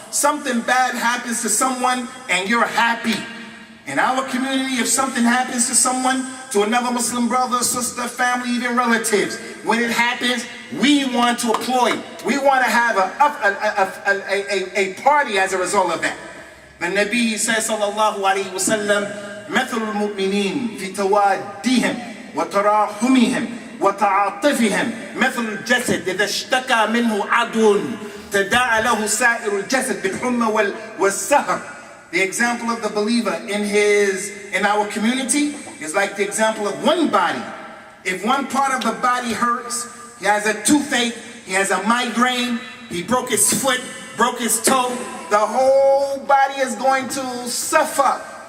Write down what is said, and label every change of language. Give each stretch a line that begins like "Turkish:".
English: Something bad happens to someone and you're happy. In our community, if something happens to someone, to another Muslim brother, sister, family, even relatives, when it happens, we want to applaud. We want to have a party as a result of that. The Nabi says,
Arabic: Sallallahu Alaihi Wasallam, مثل المؤمنين في توادهم وتراحمهم وتعاطفهم مثل الجسد إذا اشتكى منه عدو تداعى له سائر الجسد بالحمى والسهر.
English: The example of the believer in our community is like the example of one body. If one part of the body hurts, he has a toothache, he has a migraine, he broke his foot, broke his toe, the whole body is going to suffer.